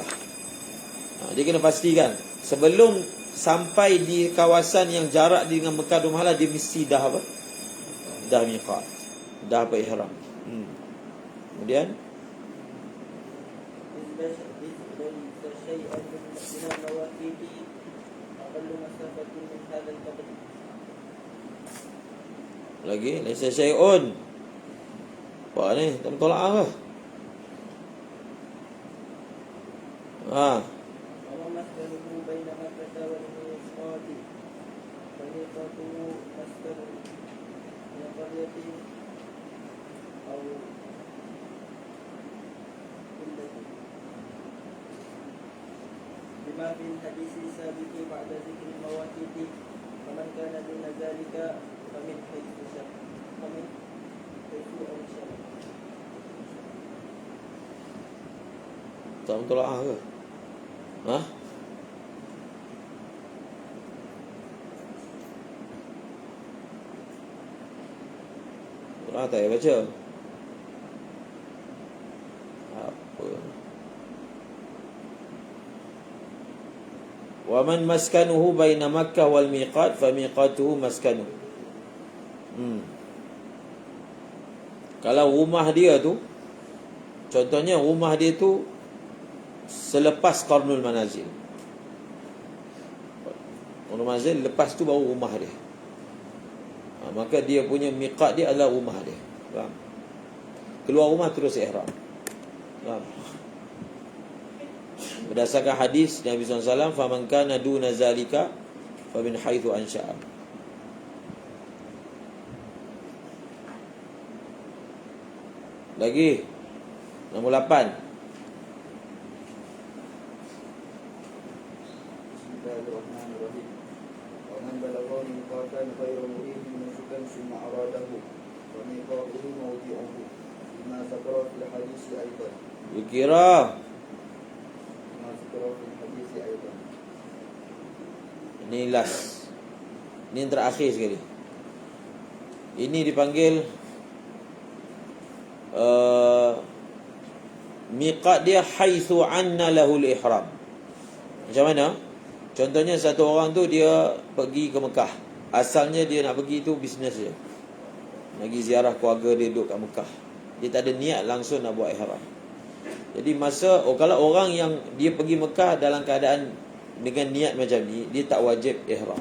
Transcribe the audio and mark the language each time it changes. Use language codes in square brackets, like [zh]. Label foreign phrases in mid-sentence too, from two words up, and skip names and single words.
[ms] Dia kena pastikan sebelum sampai di kawasan yang jarak dengan Mekah 2 marhalah, dia mesti dah apa? Dah miqat, dah berihram. Kemudian [ar] من هذا القبر. Lagi ليس شيء. [ms] Apa ni? Tak tolak ke? [ar] وما مسكنه بين مكة والميقات فميقاته مسكن من قرية أو قلة بما في الحديث السابق بعد ذكر المواقيت فمن كان دون ذلك فمن حيث شاء فمن حيث أنشأ. [ms] Tak tolak ke? Tolak tak payah baca. Apa? [ar] ومن مسكنه بين مكة والميقات فميقاته مسكنه. [ms] Kalau rumah dia tu, contohnya rumah dia tu selepas Qarnul Manazil. Qarnul Manazil lepas tu baru rumah dia. Maka dia punya miqat dia adalah rumah dia. Faham? Keluar rumah terus ihram. Faham? Berdasarkan hadis Nabi SAW, [ar] فمن كان دون ذلك فمن حيث أنشأ. [ms] Lagi nombor 8. [ar] بسم الله الرحمن الرحيم. ومن بلغ ميقاتا غير مريد نسكا ثم أراده فميقاته موضعه بما ذكر في الحديث أيضا. [ms] Dikira [ar] بما ذكر في الحديث أيضا. [ms] ini last. Ini yang terakhir sekali. Ini dipanggil miqat dia [ar] حيث أن له الإحرام. [ms] Macam mana? Contohnya satu orang tu dia pergi ke Mekah. Asalnya dia nak pergi tu bisnes dia. Pergi ziarah keluarga dia duduk kat Mekah. Dia tak ada niat langsung nak buat ihram. Jadi kalau orang yang dia pergi Mekah dalam keadaan dengan niat macam ni, dia tak wajib ihram.